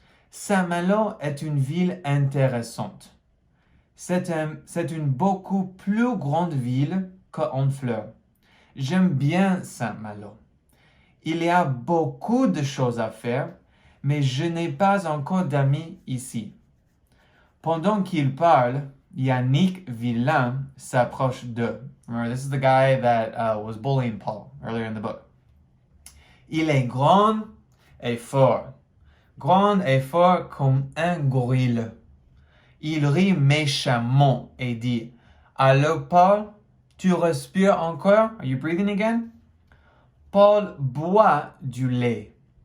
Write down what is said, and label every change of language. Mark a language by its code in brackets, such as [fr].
[fr] Saint-Malo est une ville intéressante. C'est une beaucoup plus grande ville que Honfleur. J'aime bien Saint-Malo. Il y a beaucoup de choses à faire, mais je n'ai pas encore d'amis ici. Pendant qu'il parle, Yannick Villain s'approche d'eux. [en] Remember, this is the guy that was bullying Paul earlier in the book. [fr] Il est grand et fort. Grand et fort comme un gorille. Il rit méchamment et dit « Alors Paul, tu respires encore? [en] Are you breathing again? » [fr] Paul boit du lait.